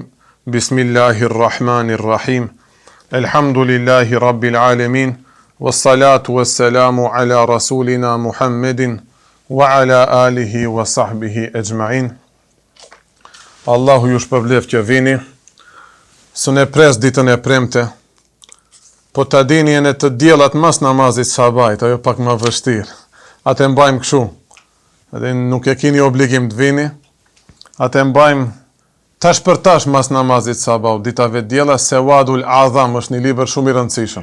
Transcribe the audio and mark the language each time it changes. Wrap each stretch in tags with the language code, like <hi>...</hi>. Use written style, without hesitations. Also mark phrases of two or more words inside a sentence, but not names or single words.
<ar>بسم الله الرحمن الرحيم الحمد لله رب العالمين. والصلاة والسلام على رسولنا محمد وعلى آله وصحبه أجمعين.</ar> <sq>Allahu ju shpërbleft që vini. Së ne pres ditën e premte. Po ta dini e në të djelat mas namazit sabajt, ajo pak më vështirë. Atë mbajmë këshu. Edhe nuk e kini obligim të vini. Atë mbajmë tash për tash mas namazit sabah, ditave djela, Sewadul Azam është një libër shumë i rëndësishëm.</sq>